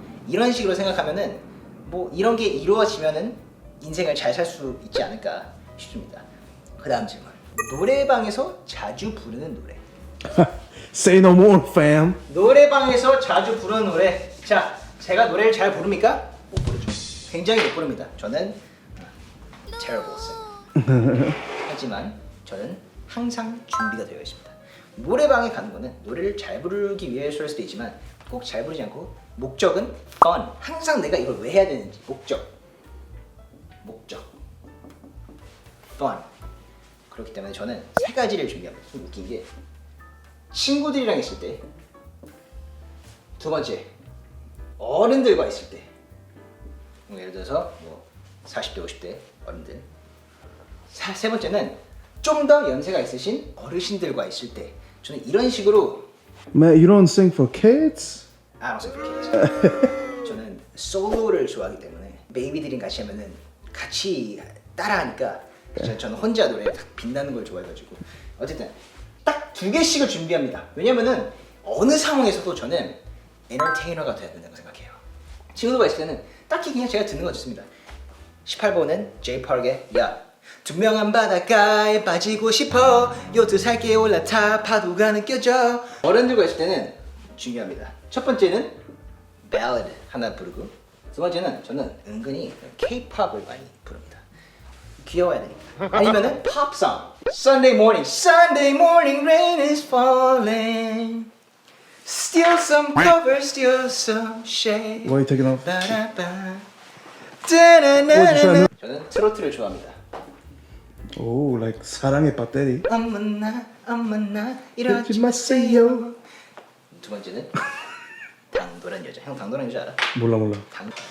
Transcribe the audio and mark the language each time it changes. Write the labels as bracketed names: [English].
[Korean] 이런 식으로 생각하면은 뭐 이런 게 이루어지면은 인생을 잘 살 수 있지 않을까 싶습니다. 그 다음 질문. 노래방에서 자주 부르는 노래. [English] Say no more, fam. [Korean] 노래방에서 자주 부르는 노래. 자, 제가 노래를 잘 부릅니까? 못 부르죠. 굉장히 못 부릅니다. 저는 [English] terrible singer. [Korean] 하지만 저는 항상 준비가 되어 있습니다. 노래방에 가는 거는 노래를 잘 부르기 위해서일 수도 있지만 꼭 잘 부르지 않고 목적은 fun. 항상 내가 이걸 왜 해야 되는지 목적. [English] fun. [Korean] 그렇기 때문에 저는 세 가지를 준비합니다. 좀 웃긴 게 친구들이랑 있을 때, 두 번째 어른들과 있을 때, 예를 들어서 뭐 40대, 50대 어른들, 세 번째는 좀 더 연세가 있으신 어르신들과 있을 때, 저는 이런 식으로 [English] Man, you don't sing for kids? I don't sing for kids. [Korean] 저는 솔로를 좋아하기 때문에 베이비들이랑 같이 하면은 같이 따라하니까 저는 혼자 노래 딱 빛나는 걸 좋아해가지고 어쨌든 딱 2개씩을 준비합니다. 왜냐면은 어느 상황에서도 저는 엔터테이너가 돼야 된다고 생각해요. 친구들과 있을 때는 딱히 그냥 제가 듣는 거 좋습니다. 18번은 J 파크의 야 투명한 바닷가에 빠지고 싶어 요트 살게 올라타 파도가 느껴져. 어른들과 있을 때는 중요합니다. 첫 번째는 ballad 하나 부르고 두 번째는 저는 은근히 K-팝을 많이 부릅니다. 귀여워야 되니까. 아니면은 팝송 [English] Sunday morning rain is falling Still some cover, still some shade Why are you taking off? [Korean] 바라바. 어, 저는 트로트를 좋아합니다. [English] Oh, like 사랑의 배터리. [Korean] 어머나 이러지 마세요. 두 번째는 당돌한 여자. 형 당돌한 여자 알아? 몰라. 당...